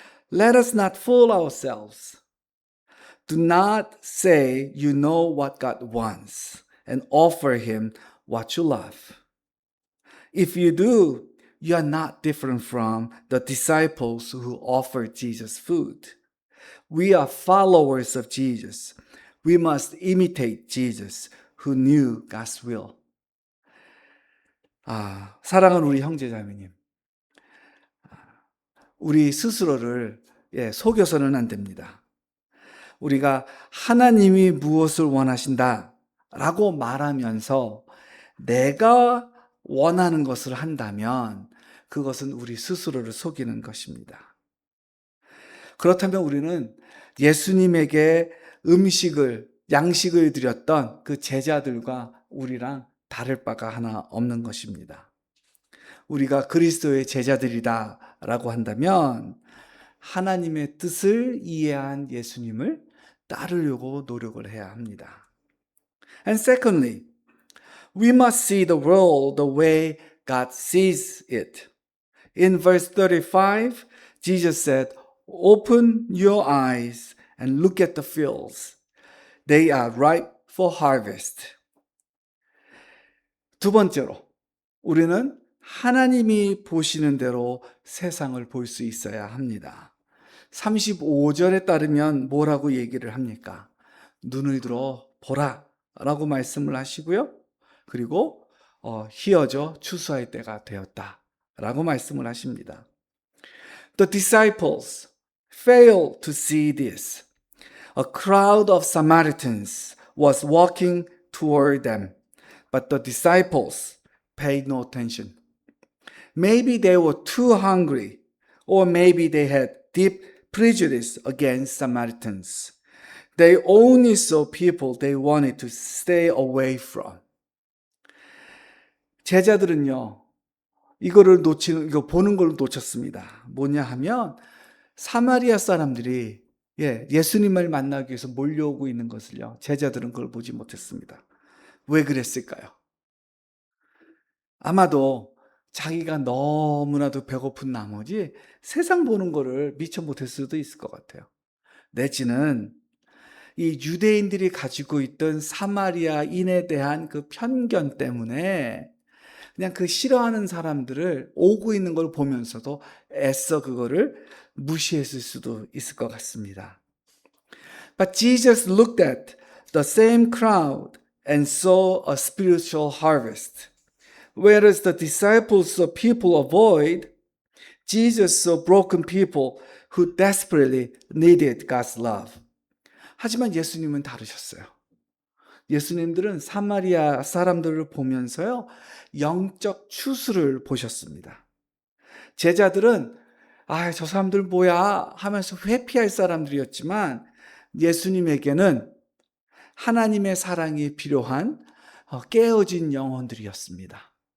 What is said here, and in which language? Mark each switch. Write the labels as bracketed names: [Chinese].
[English] Let us not fool ourselves. Do not say you know what God wants and offer Him what you love. If you do, you are not different from the disciples who offered Jesus food. We are followers of Jesus. We must imitate Jesus who knew God's will. [Korean] 사랑하는 우리 형제자매님, 우리 스스로를 속여서는 안 됩니다. 우리가 하나님이 무엇을 원하신다 라고 말하면서 내가 원하는 것을 한다면 그것은 우리 스스로를 속이는 것입니다. 그렇다면 우리는 예수님에게 양식을 드렸던 그 제자들과 우리랑 다를 바가 하나 없는 것입니다. 우리가 그리스도의 제자들이다라고 한다면 하나님의 뜻을 이해한 예수님을 따르려고 노력을 해야 합니다. [English] And secondly, we must see the world the way God sees it. In verse 35, Jesus said, "Open your eyes and look at the fields. They are ripe for harvest." [Korean] 두 번째로, 우리는 하나님이 보시는 대로 세상을 볼 수 있어야 합니다. 35절에 따르면 뭐라고 얘기를 합니까? 눈을 들어 보라 라고 말씀을 하시고요. 그리고 희어져 추수할 때가 되었다 라고 말씀을 하십니다. [English] The disciples failed to see this. A crowd of Samaritans was walking toward them, but the disciples paid no attention. Maybe they were too hungry, or maybe they had deep prejudice against Samaritans. They only saw people they wanted to stay away from. [Korean] 제자들은요, 이거 보는 걸 놓쳤습니다. 뭐냐 하면, 사마리아 사람들이 예수님을 만나기 위해서 몰려오고 있는 것을요, 제자들은 그걸 보지 못했습니다. 왜 그랬을까요? 아마도 자기가 너무나도 배고픈 나머지 세상 보는 거를 미처 못했을 수도 있을 것 같아요. 내지는 이 유대인들이 가지고 있던 사마리아인에 대한 그 편견 때문에 그냥 그 싫어하는 사람들을 오고 있는 걸 보면서도 애써 그거를 무시했을 수도 있을 것 같습니다. [English] But Jesus looked at the same crowd and saw a spiritual harvest. Whereas the disciples saw people avoid, Jesus saw broken people who desperately needed God's love. [Korean] 하지만 예수님은 다르셨어요. 예수님들은 사마리아 사람들을 보면서요, 영적 추수를 보셨습니다. 제자들은 저 사람들 뭐야 하면서 회피할 사람들이었지만 예수님에게는 하나님의 사랑이 필요한 깨어진 영혼들이었습니다.